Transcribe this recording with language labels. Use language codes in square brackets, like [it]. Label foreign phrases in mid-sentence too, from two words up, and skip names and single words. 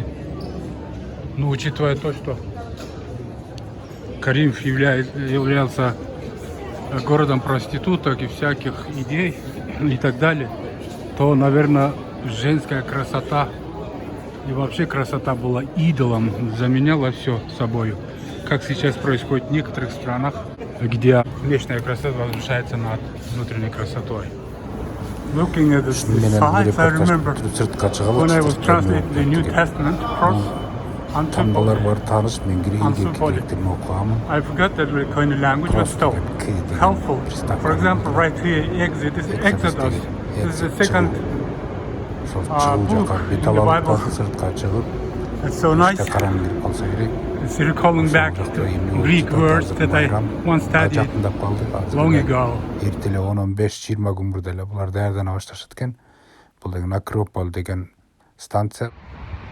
[ru] Но учитывая то, что Коринф являлся городом проституток и всяких идей и так далее, то, наверное, женская красота и вообще красота была идолом, заменяла все собой. Как сейчас происходит в некоторых странах, где внешняя красота возвышается над внутренней красотой. [en] Looking at the sites, I remember when I was translating the New Testament across [ky] Тамгалар бар, таныш, мен гректерин окугам. [en] I forgot that the kind of language was so helpful. For example, right here, Exodus. This is the second book in the Bible. It's so nice. It's recalling back the Greek words that I once studied long ago. [ky] Эртеле 15-20 күн бурда эле булар даярдана башташат экен. Бул деген Акрополь деген станция.